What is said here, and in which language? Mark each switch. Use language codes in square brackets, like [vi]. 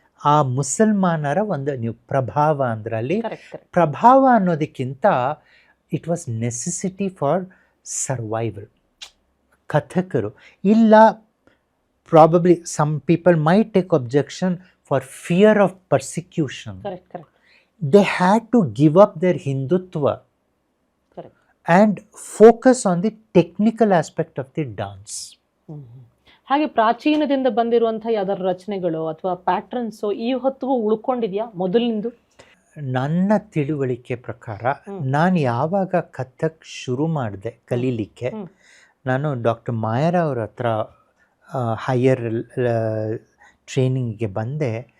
[kn] ಆ ಮುಸಲ್ಮಾನರ ಒಂದು, ನೀವು ಪ್ರಭಾವ ಅಂದ್ರಲ್ಲಿ, ಪ್ರಭಾವ ಅನ್ನೋದಕ್ಕಿಂತ [en] It was necessity for survival. [kn] ಕಥಕರು ಇಲ್ಲ, [en] Probably some people might take objection for fear of persecution. They had to give up their Hindutva and focus on the technical aspect of the dance. [kn] ಹಾಗೆ ಪ್ರಾಚೀನದಿಂದ ಬಂದಿರುವಂತಹ ಯಾವ್ದಾದ್ರು ರಚನೆಗಳು ಅಥವಾ ಪ್ಯಾಟ್ರನ್ಸು ಈ ಹೊತ್ತಿಗೂ ಉಳ್ಕೊಂಡಿದ್ಯಾ ಮೊದಲಿಂದು? ನನ್ನ ತಿಳುವಳಿಕೆ ಪ್ರಕಾರ ನಾನು ಯಾವಾಗ ಕಥಕ್ ಶುರು ಮಾಡಿದೆ ಕಲೀಲಿಕ್ಕೆ, ನಾನು ಡಾಕ್ಟರ್ ಮಾಯಾರಾವ್ ಅವ್ರ ಹತ್ರ ಹೈಯರ್ ಟ್ರೈನಿಂಗಿಗೆ ಬಂದೆ.